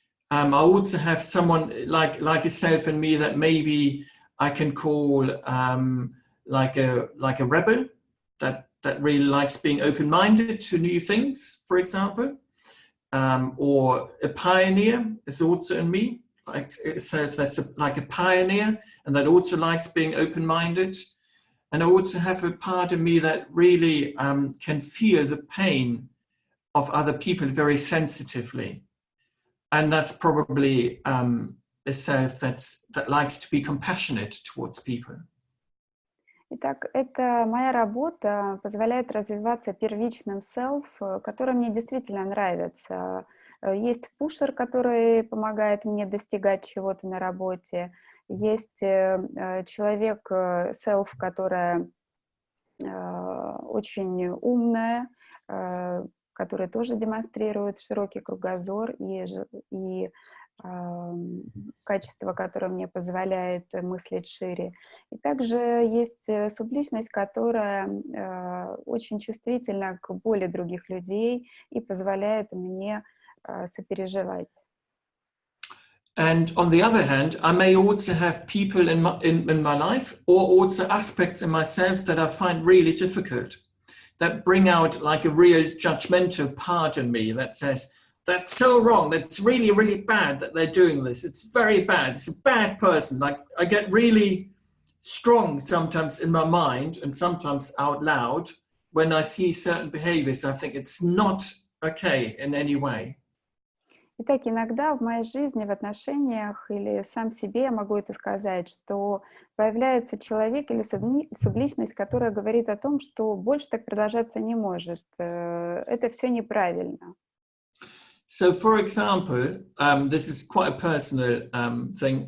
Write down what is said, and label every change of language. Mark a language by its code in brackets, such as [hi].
[en] I also have someone like a self in me that maybe I can call like a rebel, that really likes being open-minded to new things, for example, or a pioneer is also in me, like a self that's like a pioneer and that also likes being open-minded. And I also have a part of me that really can feel the pain of other people very sensitively. And that's probably a self that likes to be compassionate towards people. [ru] Итак, это моя работа позволяет развиваться первичным self, который мне действительно нравится. Есть пушер, который помогает мне достигать чего-то на работе. Есть человек, self, которая очень умная, которая тоже демонстрирует широкий кругозор и качество, которое мне позволяет мыслить шире. И также есть субличность, которая очень чувствительна к боли других людей и позволяет мне сопереживать. [en] And on the other hand, I may also have people in my life or also aspects in myself that I find really difficult, that bring out like a real judgmental part in me that says, that's so wrong, that's really, really bad that they're doing this. It's very bad, it's a bad person. Like I get really strong sometimes in my mind and sometimes out loud when I see certain behaviors. I think it's not okay in any way. [ru] Итак, иногда в моей жизни, в отношениях или сам себе я могу это сказать, что появляется человек или субличность, которая говорит о том, что больше так продолжаться не может. Это все неправильно. [en] So, for example, this is quite a personal thing.